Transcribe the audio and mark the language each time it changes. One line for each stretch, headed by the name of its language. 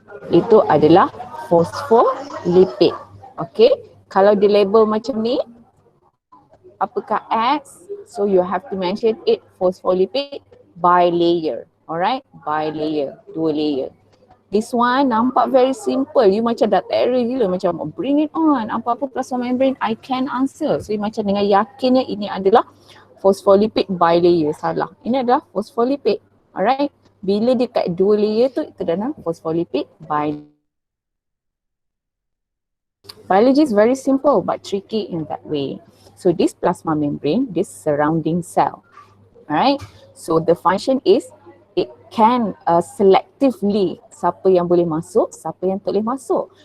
Malay: Itu adalah phospholipid. Okay, kalau dia label macam ni, apakah X?
English: So you have to mention it phospholipid bilayer. Alright, bilayer,
Malay: dua layer.
English: This one
Malay: nampak
English: very simple. You
Malay: macam dah terror gila, macam
English: bring it on.
Malay: Apa-apa
English: plasma membrane, I can answer.
Malay: So you macam dengan yakinnya ini adalah phospholipid bilayer. Salah. Ini adalah phospholipid. Alright. Bila dia kat dua layer tu, itu adalah phospholipid bilayer.
English: Biology is very simple but tricky in that way. So this plasma membrane, this surrounding cell. Alright. So the function is it can selectively
Malay: siapa yang boleh masuk, siapa yang tak boleh masuk.